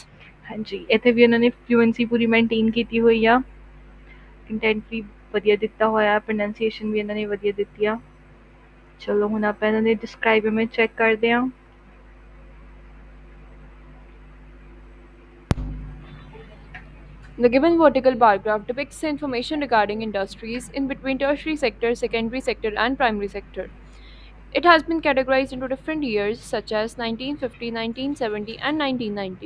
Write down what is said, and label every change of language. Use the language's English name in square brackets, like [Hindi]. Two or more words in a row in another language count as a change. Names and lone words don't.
[Punjabi] ਹਾਂਜੀ, ਇੱਥੇ ਵੀ ਇਹਨਾਂ ਨੇ ਫਲੂਐਂਸੀ ਪੂਰੀ ਮੇਨਟੇਨ ਕੀਤੀ ਹੋਈ ਆ ਕੰਟੈਂਟ ਵੀ ਵਧੀਆ ਦਿੱਤਾ ਹੋਇਆ ਪ੍ਰੋਨੰਸੀਏਸ਼ਨ ਵੀ ਇਹਨਾਂ ਨੇ ਵਧੀਆ ਦਿੱਤੀ ਆ. ਚਲੋ ਹੁਣ ਆਪਾਂ ਇਹਨਾਂ ਦੇ [English] describe image [Punjabi] ਚੈੱਕ ਕਰਦੇ ਹਾਂ. [English] The given vertical bar graph depicts the information regarding industries in between tertiary sector, secondary sector, and primary sector. It has been categorized into different years such as 1950, 1970, and 1990.